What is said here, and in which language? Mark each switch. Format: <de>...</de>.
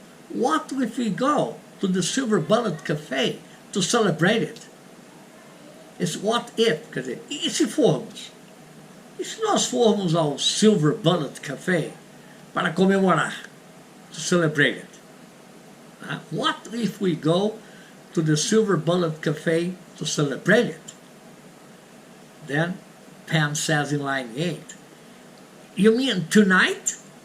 <en>What if we go to the Silver Bullet Cafe to celebrate it?</en> <pt>Esse what if, quer dizer, e se formos? E se nós formos ao Silver Bullet Cafe para comemorar?</pt> <en>To celebrate it. What if we go to the Silver Bullet Cafe to celebrate it? Then Pam says in line 8, you mean tonight?</en>